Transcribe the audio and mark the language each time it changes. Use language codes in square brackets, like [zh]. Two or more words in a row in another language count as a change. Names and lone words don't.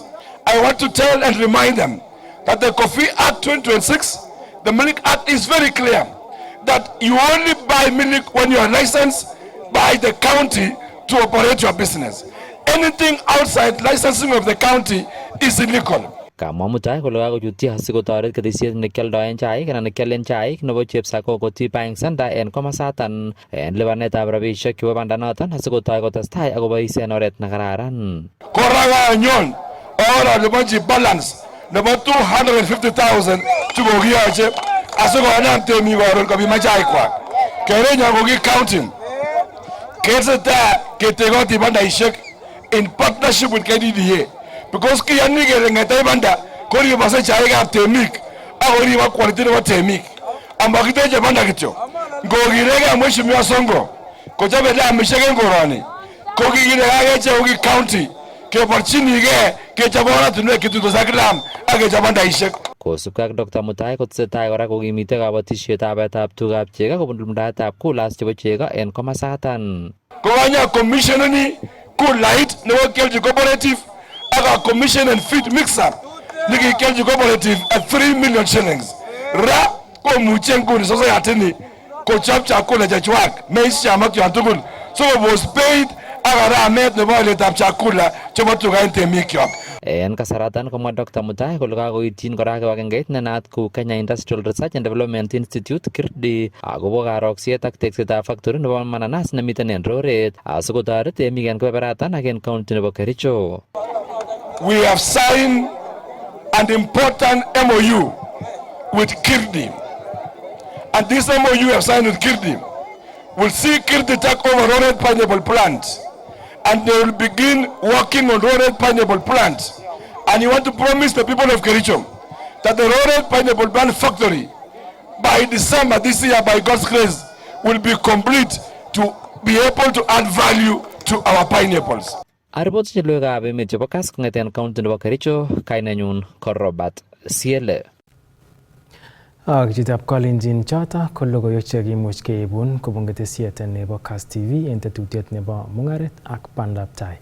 [en] I want to tell and remind them that the Coffee Act 2026, the Milk Act is very clear that you only buy milk when you are licensed by the county to operate your business. Anything outside licensing of the county is illegal. [kln] Kamwa Mutai kole kakochutyi asikotoret ketesiet nekialdoen chaik anan nekialen chaik nebo Chepsakokoti Buying Center en komasatan en lipanetab rabisiek chebo bandanoton asikotoi kotestai akobois en oret nekararan. Kora kanyon ora liponji balance nebo 250,000 chukokiyoche asikonam temik koron kopima chaikwak. Kerenyo koki-counting ketesetai ketekoti bandaisiek [en] in partnership with KDDA. [kln] Because kiyani kele ng'ete banda koribose chaikab temik ak koribok quality nebo temik. Amakiteche banda kityo. Ngokirege Mheshimiwa Sonko kochobe damisiek en koroni. Kokikilekake ichek koki county keborchinigei kechob oratinwek chetuitos ak lam ak kechob bandaisiek. Kosubkei ak Dr. Mutai kotesetai kora kokimite kabatisietab baetab tugab chego kobun lumdaetab kulas chebo chego en komasatan. Kowanya commissioneni kulait nebo kelji cooperative aka [en] commission and feed mixer [kln] niki kelji [en] cooperative at 3 million shillings. [kln] Ra komuche nguni sasa yatini kochop chakula chechwak meishamak yon tugul. [en] So was paid [kln] aka ramet nebo aletab chakula chebo tuga en temikyok. En kasaratan komwa Dr. Mutai kole kakoityin kora kibagengeit ne naat kou Kenya Industrial Research and Development Institute KIRDI akobo karoksiet ak teksetab factory nebo mananas nemiten en Roret asikotoret temik en kebeberatan ak en county nebo Kericho. [en] We have signed an important MOU with KIRDI, and this MOU we have signed with KIRDI will see KIRDI take over Roret pineapple plant, and they will begin working on Roret pineapple plant. And you want to promise the people of Kericho that the Roret pineapple plant factory by December this year, by God's grace, will be complete to be able to add value to our pineapples. [kln] Aripoti chelwekab emet chebo Kass kong'eten county nebo Kericho, kainenyu ko Robert Siele. Ak chitab Kalenjin choto ko logoiwek chekimuch keibun kobun ketesiet nebo Kass TV en tetutiet nebo Mungaret ak Bandaptai.